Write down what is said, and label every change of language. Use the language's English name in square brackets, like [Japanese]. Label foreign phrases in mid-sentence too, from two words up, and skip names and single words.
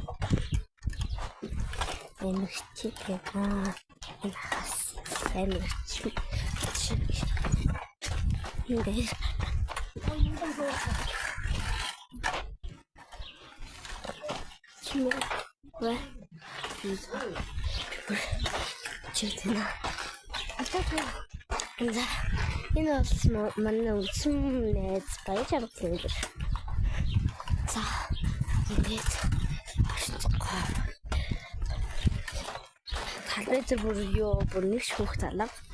[Malay] Enak cik ya. Enak khas. Enak cik. Ini. Cuma. Wah. Читэна. [Mongolian] За энэ бол манай үндсэн найз баяж авсан юм. За ингээд талбай дээр бүр юу бүр нэг шүүх талаа.